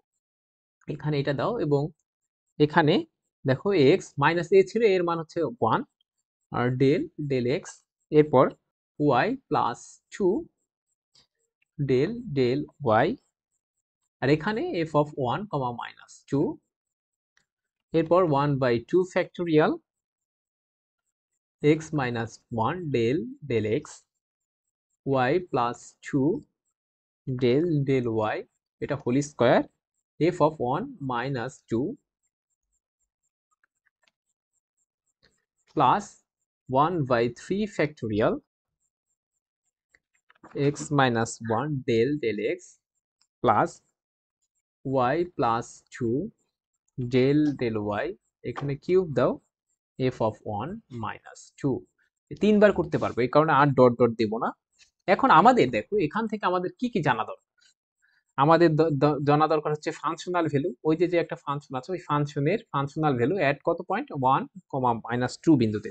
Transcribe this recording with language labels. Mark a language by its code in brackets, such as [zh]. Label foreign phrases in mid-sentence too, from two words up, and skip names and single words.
[bn] এখানে এটা দাও এবং এখানে দেখো [en] x minus a [bn] ছিল, এর মান হচ্ছে 1, আর [en] del del x, [bn] এরপর [en] y plus 2 del del y, [bn] আর এখানে [en] f of 1 comma -2, [bn] এরপর 1/2 ফ্যাক্টোরিয়াল [en] x minus 1 del del x, y plus 2 del del y, এটা whole square, f of 1 minus 2 plus 1/3 factorial x minus 1 del del x plus y plus 2 del del y, [bn] এখানে কিউব দাও, [en] f of 1 minus 2। [bn] 3 বার করতে পারবো, এই কারণে আর ডট ডট দেব না। এখন আমাদের দেখো এখান থেকে আমাদের কি কি জানা দরকার। আমাদের জানা দরকার হচ্ছে [en] functional value, [bn] ওই যে যে একটা ফাংশন আছে ওই ফাংশনের [en] functional value [bn] এট কত পয়েন্ট 1, -2 বিন্দুতে।